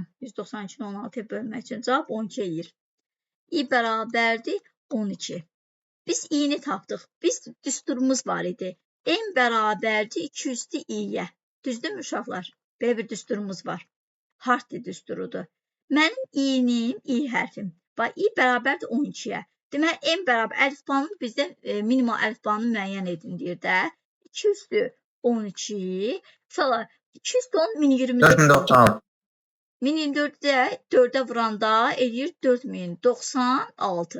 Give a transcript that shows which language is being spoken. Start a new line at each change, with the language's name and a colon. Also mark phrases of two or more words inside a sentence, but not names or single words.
Azerbaijani: 192-ni 16-ya bölmək üçün cavab 12 eləyir. i bərabərdir 12. Biz i-ni tapdıq. Biz düsturumuz var idi. n bərabərdir 200-dür i-yə. Düzdürmü uşaqlar? Belə bir düsturumuz var. Hartli düsturudur. Mənim i-nim, i hərfim. Bax, i bərabərdir 12-yə. Deməli, n bərabər əlifbanın bizdə minimal əlifbanı müəyyən edin deyir də. 200-dür 12. Uşaqlar, 210 1024. 4090. 1024-də 4-ə vuranda eləyir 4096.